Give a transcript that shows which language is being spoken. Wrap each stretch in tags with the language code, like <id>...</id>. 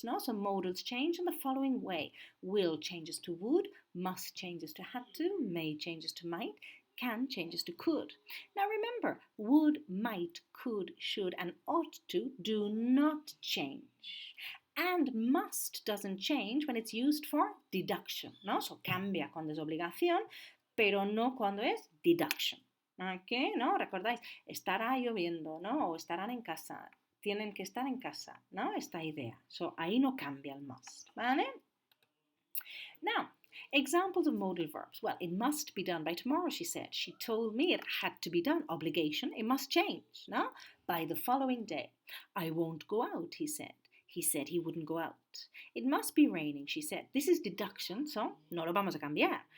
<en>So modals change in the following way. Will changes to would, must changes to had to, may changes to might, can changes to could. Now remember, would, might, could, should, and ought to do not change. And must doesn't change when it's used for deduction.</en> <es>So cambia cuando es obligación, pero no cuando es deduction. ¿Ok? ¿Recordáis? Estará lloviendo, o estarán en casa. Tienen que estar en casa, Esta idea. So ahí no cambia el must, ¿vale?</es> <en>Now, examples of modal verbs. Well, it must be done by tomorrow, she said. She told me it had to be done. Obligation, it must change, by the following day. I won't go out, he said. He said he wouldn't go out. It must be raining, she said. This is deduction, so</en> <es>no lo vamos a cambiar.</es>